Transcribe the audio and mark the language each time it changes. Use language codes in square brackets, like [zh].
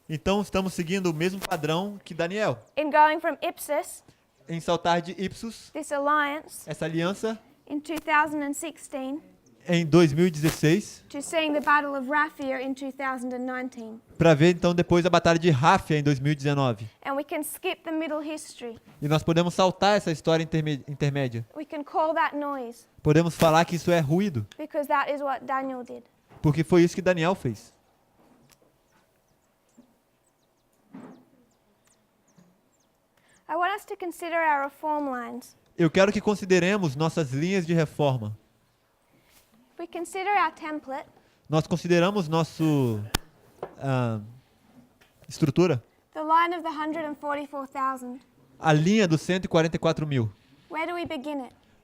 [pt] Então estamos seguindo o mesmo padrão que Daniel, [en] In going from Ipsus, [pt] em saltar de Ipsos, [en] this alliance, [pt] essa aliança, [en] in 2016, [pt] em 2016 [en] to seeing the Battle of Raphia in 2019. [pt] para ver então depois a batalha de Ráfia em 2019. [en] And we can skip the middle history. [pt] E nós podemos saltar essa história intermédia. [en] We can call that noise [pt] Podemos falar que isso é ruído, [en] because that is what Daniel did. [pt] porque foi isso que Daniel fez. [en] I want us to consider our reform lines. [pt] Eu quero que consideremos nossas linhas de reforma. [en] We consider our template. [pt] Nós consideramos nosso estrutura, [en] The line of the 144,000. [pt] a linha dos 144 mil. [en] Where do we begin it?